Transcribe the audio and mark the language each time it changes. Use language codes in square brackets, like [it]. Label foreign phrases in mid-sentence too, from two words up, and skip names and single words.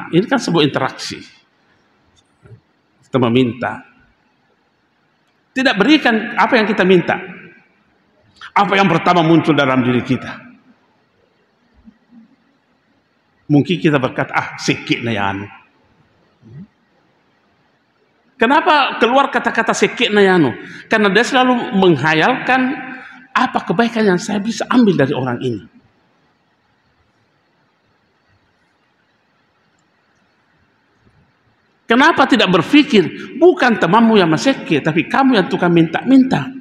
[id] Ini kan sebuah interaksi. Kita meminta. Tidak berikan apa yang kita minta. Apa yang pertama muncul dalam diri kita? Mungkin kita berkata, sikit na yan. Kenapa keluar kata-kata sikit na yan? Karena dia selalu menghayalkan apa kebaikan yang saya bisa ambil dari orang ini. Kenapa tidak berpikir, bukan temanmu yang maseke, tapi kamu yang tukang minta-minta.